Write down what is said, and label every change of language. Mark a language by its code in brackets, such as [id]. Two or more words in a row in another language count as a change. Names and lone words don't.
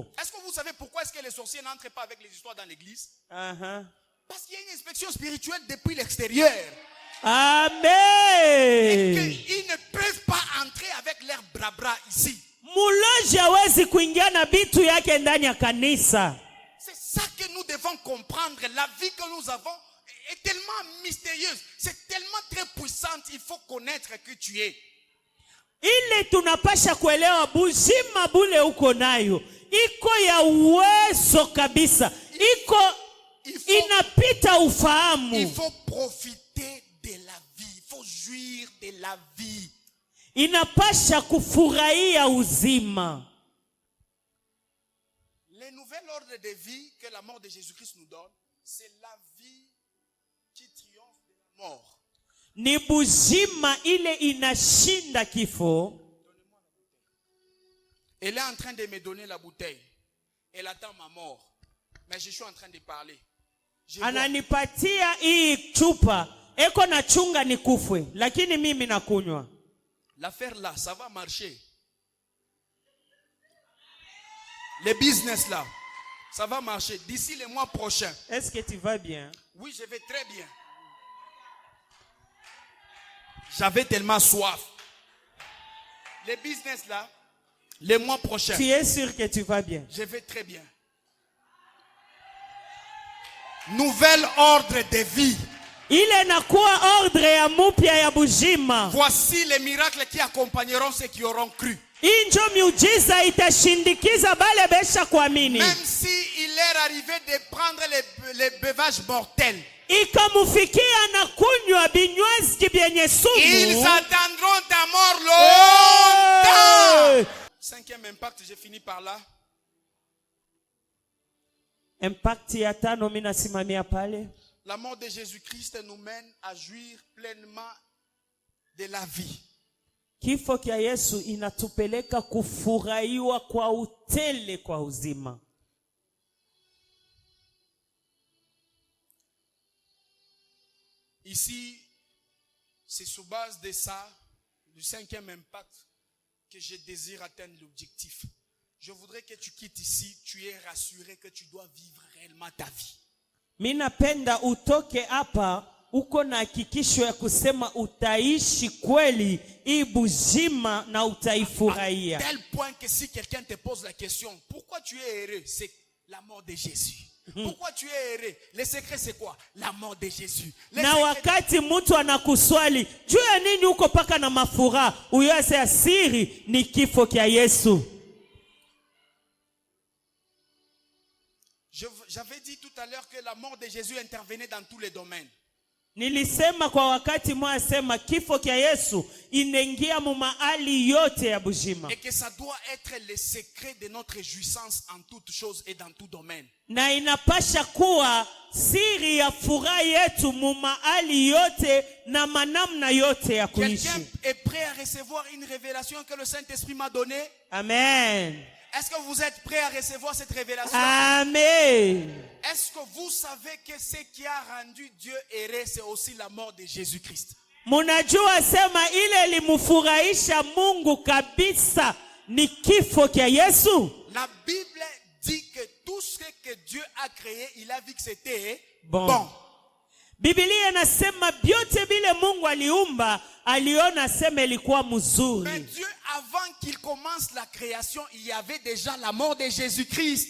[fr] Est-ce que vous savez pourquoi est-ce que les sorciers n'entrent pas avec les histoires dans l'église? Parce qu'il y a une inspection spirituelle depuis l'extérieur. Amen. Et qu'ils ne peuvent pas entrer avec leurs bras ici. [sw] Muloja hawezi kuingia na bitu yake ndani ya kanisa. [fr] C'est ça que nous devons comprendre. La vie que nous avons est tellement mystérieuse. C'est tellement très puissante. Il faut connaître que tu es. [sw] Ile tunapasha kuelewa buzima bule uko nayo iko ya uwezo kabisa. Inapita ufahamu. [fr] Il faut profiter de la vie. Il faut jouir de la vie. [sw] Inapasha kufurahia uzima. [fr] Le nouvel ordre de vie que la mort de Jésus-Christ nous donne, c'est la vie qui triomphe de la mort. [sw] Ni buzima ile inashinda kifo. [fr] Elle est en train de me donner la bouteille. Elle attend ma mort. Mais je suis en train de parler. [sw] Ananipatia hii chupa, eko na chunga ni kufwe, lakini mimi nakunywa. [fr] L'affaire là, ça va marcher. Le business là, ça va marcher d'ici les mois prochains. Est-ce que tu vas bien? Oui, je vais très bien. J'avais tellement soif. Le business là, les mois prochains. Tu es sûr que tu vas bien? Je vais très bien. Nouvel ordre de vie. [sw] Ile nakuwa ordre ya mupya ya bujima. [fr] Voici les miracles qui accompagneront ceux qui auront cru. [sw] Injo miujiza itashindikiza bale besha kuamini. [fr] Même si il est arrivé de prendre les beuvages mortels. [sw] Ikamufikia na kunywa binywaji byenye sumu. [fr] Ils attendront ta mort longtemps. Cinquième impact, j'ai fini par là. [sw] Impact ya tano mimi nasimamia pale. [fr] La mort de Jésus-Christ nous mène à jouir pleinement de la vie. [sw] Kifo kia Yesu inatupeleka kufurahiwa kwa utele kwa uzima. [fr] Ici, c'est sur base de ça, du cinquième impact, que je désire atteindre l'objectif. Je voudrais que tu quittes ici, tu es rassuré que tu dois vivre réellement ta vie. [sw] Minapenda utoke hapa uko na hakikisho ya kusema utaishi kweli hii bujima na utaifurahia. [fr] À tel point que si quelqu'un te pose la question, pourquoi tu es heureux? C'est la mort de Jésus. Pourquoi tu es heureux? Le secret c'est quoi? La mort de Jésus. [sw] Na wakati mtu anakuswali, juu ya nini uko paka na mafuraha? Uyose asiri ni kifo kia Yesu. [fr] J'avais dit tout à l'heure que la mort de Jésus intervenait dans tous les domaines. [sw] Nilisema kwa wakati mwa sema kifo kia Yesu inaingia mu mahali yote ya bujima. [fr] Et que ça doit être le secret de notre jouissance en toutes choses et dans tout domaine. [sw] Na inapasha kuwa siri ya furaha yetu mu mahali yote na manamna yote ya kuishi. [fr] Quelqu'un est prêt à recevoir une révélation que le Saint-Esprit m'a donnée? Amen. Est-ce que vous êtes prêts à recevoir cette révélation? Amen. Est-ce que vous savez que ce qui a rendu Dieu heureux, c'est aussi la mort de Jésus-Christ? [sw] Munajua sema ile limufurahisha Mungu kabisa ni kifo kia Yesu. [fr] La Bible dit que tout ce que Dieu a créé, il a vu que c'était bon. [sw] Biblia inasema byote bile Mungu aliumba, aliona sema ilikuwa mzuri. [fr] Mais Dieu, avant qu'il commence la création, il y avait déjà la mort de Jésus-Christ.